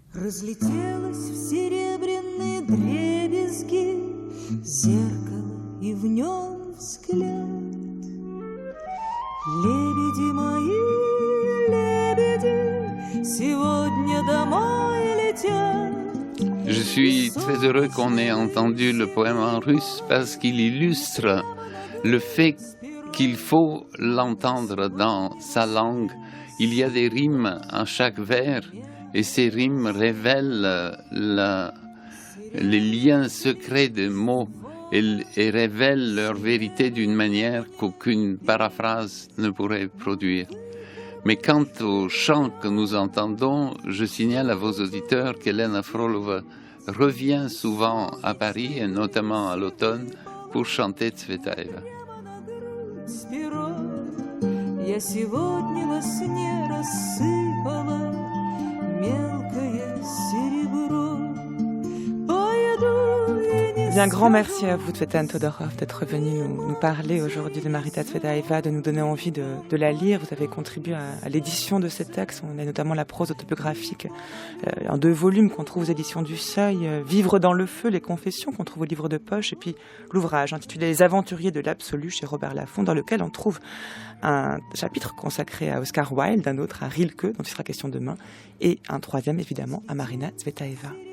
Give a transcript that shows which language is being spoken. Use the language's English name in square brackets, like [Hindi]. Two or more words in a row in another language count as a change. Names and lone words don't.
[Russian] Разлетелось в серебряные дребезги зеркало, и в нем взгляд. Лебеди мои, лебеди, сегодня домой летят. [French] Je suis très heureux qu'on ait entendu le poème en russe parce qu'il illustre le fait qu'il faut l'entendre dans sa langue. Il y a des rimes à chaque vers et ces rimes révèlent les liens secrets des mots et révèlent leur vérité d'une manière qu'aucune paraphrase ne pourrait produire. Mais quant au chant que nous entendons, je signale à vos auditeurs qu'Elena Frolova revient souvent à Paris, et notamment à l'automne, pour chanter Tsvetaeva. [Russian] Я сегодня во сне рассыпала мелкое серебро. [French] Bien, grand merci à vous, Tsvetan Todorov, d'être venu nous parler aujourd'hui de Marita Tsvetaeva, de nous donner envie de la lire. Vous avez contribué à l'édition de ces textes. On a notamment la prose autobiographique en 2 volumes qu'on trouve aux éditions du Seuil, Vivre dans le feu, les confessions qu'on trouve au livre de poche, et puis l'ouvrage intitulé Les aventuriers de l'absolu chez Robert Laffont, dans lequel on trouve un chapitre consacré à Oscar Wilde, un autre à Rilke, dont il sera question demain, et un 3e évidemment à Marina Tsvetaeva.